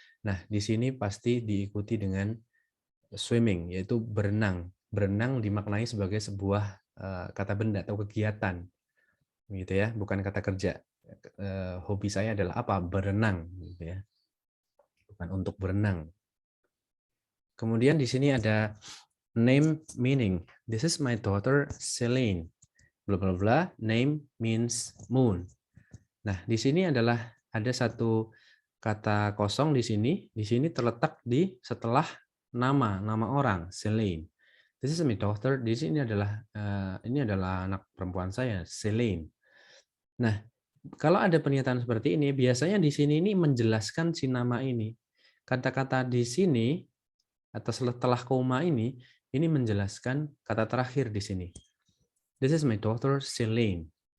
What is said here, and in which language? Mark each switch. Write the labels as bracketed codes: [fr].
[id] Nah, di sini pasti diikuti dengan swimming, yaitu berenang. Berenang dimaknai sebagai sebuah kata benda atau kegiatan, gitu ya, bukan kata kerja. Hobi saya adalah apa? Berenang, gitu ya, bukan untuk berenang. Kemudian di sini ada name meaning. [en] This is my daughter Celine. Bla bla bla. Name means moon. [id] Nah, di sini adalah ada satu kata kosong di sini. Di sini terletak di setelah nama orang Celine. [en] This is my daughter. [id] Di sini adalah ini adalah anak perempuan saya Celine. Nah, kalau ada pernyataan seperti ini, biasanya di sini ini menjelaskan si nama ini. Kata-kata di sini atau setelah koma ini menjelaskan kata terakhir di sini. [en] This is my daughter Celine.